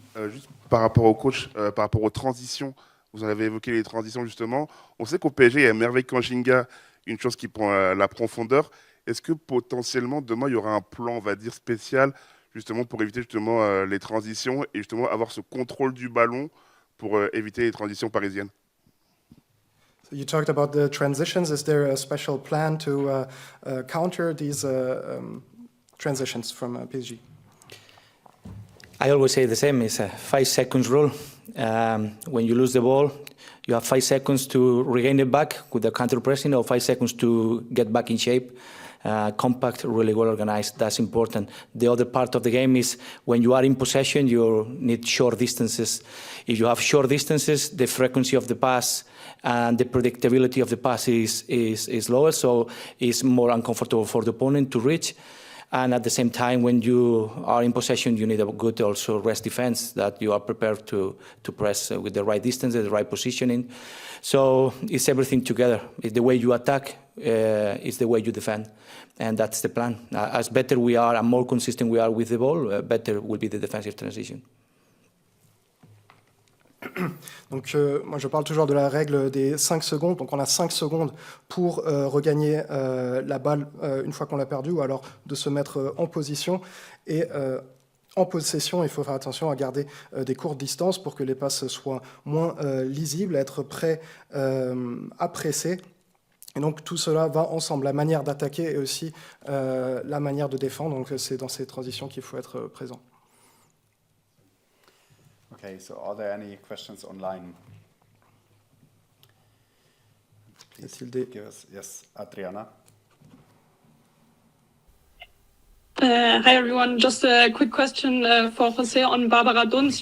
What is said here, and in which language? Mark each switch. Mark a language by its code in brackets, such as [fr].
[fr] Juste par rapport au coach, par rapport aux transitions, vous en avez évoqué les transitions justement. On sait qu'au PSG, il y a Merveille Kanjinga, une chose qui prend la profondeur. Est-ce que potentiellement, demain, il y aura un plan, on va dire, spécial, justement, pour éviter justement les transitions et justement avoir ce contrôle du ballon pour éviter les transitions parisiennes? [en] So you talked about the transitions. Is there a special plan to counter these transitions from PSG? I always say the same, it's a 5 seconds rule. When you lose the ball, you have 5 seconds to regain it back with the counter pressing or 5 seconds to get back in shape. Compact, really well organized, that's important. The other part of the game is when you are in possession, you need short distances. If you have short distances, the frequency of the pass and the predictability of the pass is lower, so it's more uncomfortable for the opponent to reach. And at the same time, when you are in possession, you need a good also rest defense that you are prepared to press with the right distance, the right positioning. So it's everything together. It's the way you attack, it's the way you defend. And that's the plan. As better we are and more consistent we are with the ball, better will be the defensive transition. [fr] Donc moi je parle toujours de la règle des 5 secondes, donc on a 5 secondes pour regagner la balle une fois qu'on l'a perdue ou alors de se mettre en position et en possession il faut faire attention à garder des courtes distances pour que les passes soient moins lisibles, être prêt à presser. Et donc tout cela va ensemble, la manière d'attaquer et aussi la manière de défendre, donc c'est dans ces transitions qu'il faut être présent. [en] Okay, so are there any questions online? Please give us. Yes, Adriana. Hi everyone, just a quick question for Jose on Barbara Dunst.